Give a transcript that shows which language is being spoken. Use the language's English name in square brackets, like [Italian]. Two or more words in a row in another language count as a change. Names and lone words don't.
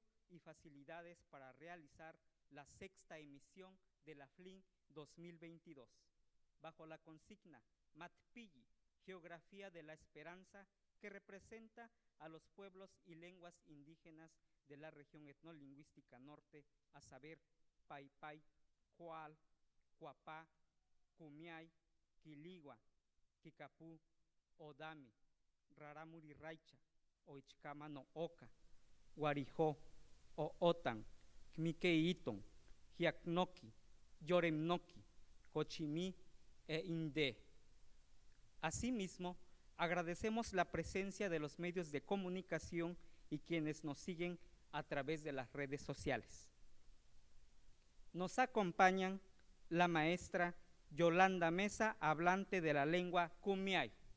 [Spanish] y facilidades para realizar la sexta emisión de la FLIN 2022, bajo la consigna Matpilli, Geografía de la Esperanza, que representa a los pueblos y lenguas indígenas de la región etnolingüística norte, a saber, Paypay, Coal, Cuapá, Cumiay, Quiligua, Kikapú, Odami, Raramuri-Raicha, Oichkama no Oca, Guarijó, Ootan, Kmikeiton, Jiacnoqui, Yoremnoqui, Cochimí e Indé. Asimismo, agradecemos la presencia de los medios de comunicación y quienes nos siguen a través de las redes sociales. Nos acompañan la maestra Yolanda Mesa, hablante de la lengua Kumiay.